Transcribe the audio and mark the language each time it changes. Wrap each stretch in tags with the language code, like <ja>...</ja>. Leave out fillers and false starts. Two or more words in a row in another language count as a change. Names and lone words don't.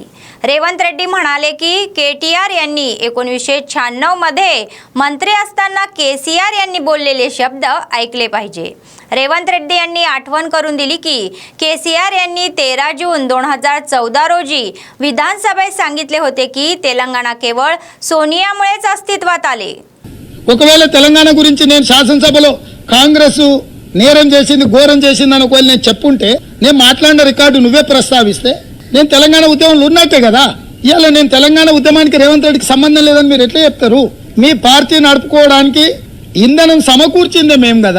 <mr>रेवंत रेड्डी म्हणाले की केटीआर यांनी 1996 मध्ये मंत्री असताना केसीआर यांनी बोललेले शब्द ऐकले पाहिजे. रेवंत रेड्डी यांनी आठवण करून दिली की केसीआर यांनी 13 जून 2014 रोजी विधानसभेत सांगितले होते की तेलंगणा केवळ सोनियामुळेच अस्तित्वात आले.</mr> <te>ఒకవేళ తెలంగాణ గురించి నేను శాసనసభలో కాంగ్రెస్ నేరం చేసింది ఘోరం చేసిందని ఒకవేళ నేను చెప్పుంటే నేను మాట్లాడిన రికార్డు నువ్వే ప్రస్తావిస్తే నేను తెలంగాణ ఉద్యమంలో ఉన్నట్టే కదా. ఇవాళ నేను తెలంగాణ ఉద్యమానికి రేవంత్ రెడ్డికి సంబంధం లేదని మీరు ఎట్లా చెప్తారు? మీ పార్టీ నడుపుకోవడానికి ఇంధనం సమకూర్చిందే మేము కదా.</te>